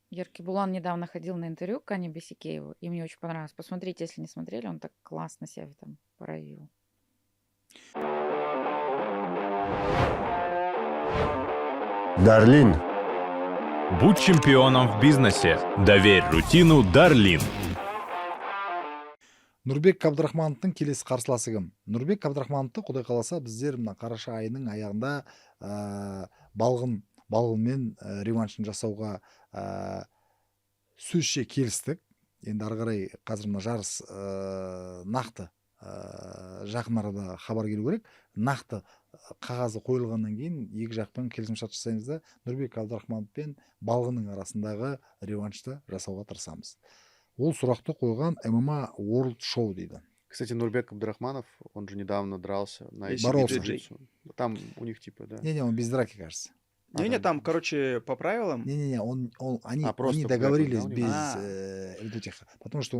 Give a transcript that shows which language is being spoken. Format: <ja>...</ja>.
<ru>Еркебулан недавно ходил на интервью к Кане Бесикееву, и мне очень понравилось. Посмотрите, если не смотрели, он так классно себя там проявил. Дарлин, Будь чемпионом в бизнесе. Доверь рутину Дарлин.</ru> <kk>Нұрбек Қабдырахмановтың келесі қарсыласы кім? Нұрбек Қабдырахмановты Құдай қаласа біздер мына қараша айының аяғында балғынмен реваншын жасауға сөзше келістік. Енді ары қарай қазір мына жарыс нақты жақын арада хабар келу керек. Нақты қағазы қойылғаннан кейін екі жақпен келісімшарт жасаймыз да Нұрбек Қабдырахманов пен балғынның арасындағы реваншты жасауға тырысамыз. Ол сұрақты қойған MMA World Show дейді.</kk> <ru>Кстати, Нурбек Абдрахманов, он же недавно дрался на Если Боролся. jiu-jitsu. Там у них типа, да. Не-не, он без драки, кажется. Не-не, там, короче, по правилам, Не-не-не, они просто договорились грэпплинг, да, у них? без вот этих, потому что...</ru>